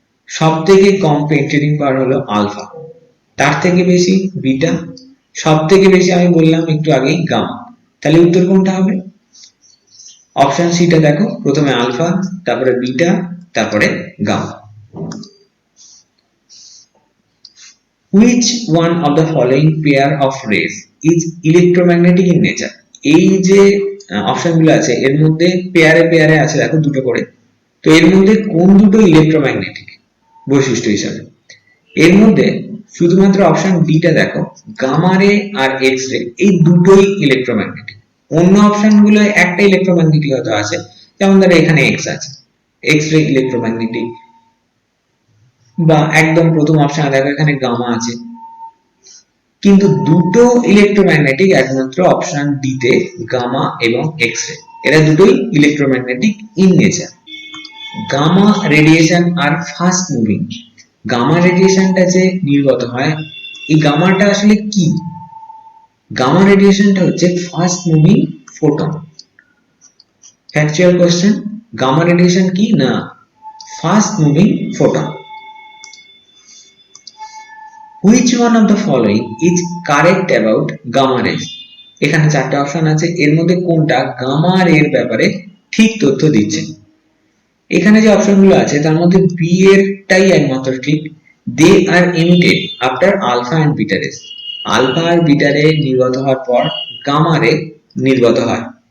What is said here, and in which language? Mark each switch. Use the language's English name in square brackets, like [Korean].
[Bangla] সব থেকে কম পেনিট্রেটিং পাওয়ার হলো আলফা, তার থেকে বেশি বিটা, সব থেকে বেশি আমি বললাম একটু আগেই গামা। তাহলে উত্তর কোনটা হবে? অপশন সিটা দেখো, প্রথমে আলফা, তারপরে বিটা, তারপরে gamma. [English] Which one of the following pair of rays is electromagnetic in nature? [Bangla] এই যে অপশনগুলো আছে এর মধ্যে পেয়ারে পেয়ারে আছে দেখো দুটো করে, তো এর মধ্যে কোন দুটো ইলেকট্রোম্যাগনেটিক বৈশিষ্ট্য হিসাবে? এর মধ্যে শুধুমাত্র অপশন ডিটা দেখো, গামা রে আর এক্স রে এই দুটোই ইলেকট্রোম্যাগনেটিক। অন্য অপশনগুলো একটা ইলেকট্রোম্যাগনেটিক হয়তো আছে, যেমন ধরো এখানে এক্স আছে, এক্স রে ইলেকট্রোম্যাগনেটিক, বা একদম প্রথম অপশনে দেখো এখানে গামা আছে, কিন্তু দুটো ইলেকট্রোম্যাগনেটিক একমাত্র অপশন ডি তে, গামা এবং এক্স রে, এরা দুটোই electromagnetic in nature. Gamma radiation আর fast moving. Gamma রেডিয়েশনটা যে নির্গত হয়, এই গামাটা আসলে কি? গামা রেডিয়েশনটা হচ্ছে fast moving photon. Factual question, gamma radiation কি না fast moving photon. [English] Which one of the following is correct about gamma rays? [Bangla] এখানে চারটে অপশন আছে, এর মধ্যে কোনটা গামা রের ব্যাপারে ঠিক তথ্য দিচ্ছে? এখানে যে অপশনগুলো আছে তার মধ্যে বি এরটাই একমাত্র ঠিক। [English] They are emitted after alpha and beta rays. [Bangla] Alpha আর beta রে নির্গত হওয়ার পর গামা রে নির্গত হয়।